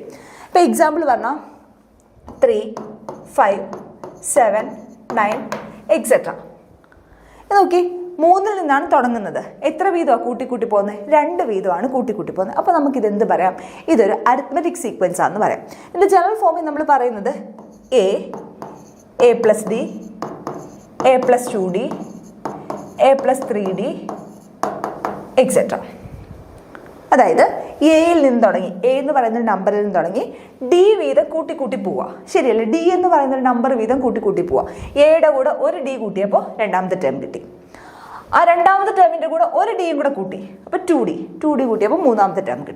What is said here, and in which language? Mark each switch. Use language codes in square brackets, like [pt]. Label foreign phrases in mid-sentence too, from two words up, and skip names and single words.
[ml] ഇപ്പോൾ എക്സാമ്പിൾ പറഞ്ഞാൽ 3, 5, 7, 9, etc. നോക്കി, 3ൽ നിന്നാണ് തുടങ്ങുന്നത്. എത്ര വീതമാണ് കൂട്ടി പോകുന്നത്? 2 വീതമാണ് കൂട്ടി പോകുന്നത്. അപ്പോൾ നമുക്കിത് എന്ത് പറയാം? ഇതൊരു [en] arithmetic sequence [ml] ആണെന്ന് പറയാം. ഇതിൻ്റെ [en] general form-il [ml] നമ്മൾ പറയുന്നത് [en] A plus D, A plus 2D, A plus 3D, etc. [ml] അതായത് എയിൽ നിന്ന് തുടങ്ങി, എ എന്ന് പറയുന്ന നമ്പറിൽ നിന്ന് തുടങ്ങി ഡി വീതം കൂട്ടി പോവുക. ശരിയല്ലേ? ഡി എന്ന് പറയുന്ന ഒരു നമ്പർ വീതം കൂട്ടി പോവുക. എയുടെ കൂടെ ഒരു ഡി കൂട്ടിയപ്പോൾ രണ്ടാമത്തെ ടേം കിട്ടി. ആ രണ്ടാമത്തെ ടേമിൻ്റെ കൂടെ ഒരു ഡിയും കൂടെ കൂട്ടി, അപ്പോൾ 2D കൂട്ടിയപ്പോൾ മൂന്നാമത്തെ ടേം കിട്ടി.